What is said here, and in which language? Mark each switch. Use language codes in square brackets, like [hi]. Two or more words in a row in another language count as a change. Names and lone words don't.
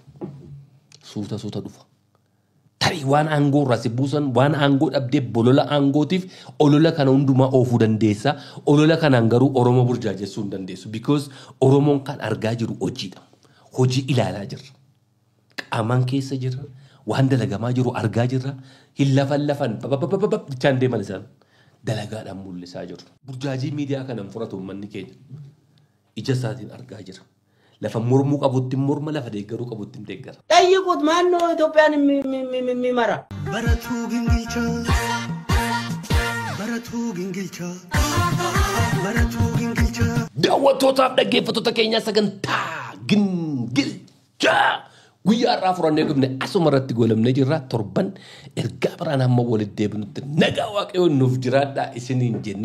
[om] dhufa tarii waan aangoo irraa si buusan waan aangoo dhabdee bolola aangootiif olola kana hundumaa oofuu dandeessa olola kanaan garuu Oromoo burjaajessuu hin dandeessu because Oromoon kan argaa jiru hojiidha hojii ilaalaa jirra qaamaan keessa jirra waan dalagamaa jiru argaa jirra hin lafan bichaan deeman isaan dalagaadhaan mul'isaa jiru. Burjaajii miidiyaa kanan fudhatu uummanni keenya ija isaatiin argaa jira. Lafa mormuu qabutti morma lafa deeggaruu qabutti deeggara. [am] ጠይቁት ማን ነው ኢትዮጵያን የሚመራ? [om] Daawwattootaaf dhaggeeffattoota keenyaa sagantaa gingilchaa guyyaa irraa furannee dhufne asuma irratti goolabnee jirra. Torban ergaa biraan hamma walitti deebinutti nagaa waaqayyoon nuuf jiraadhaa isiniin jenna.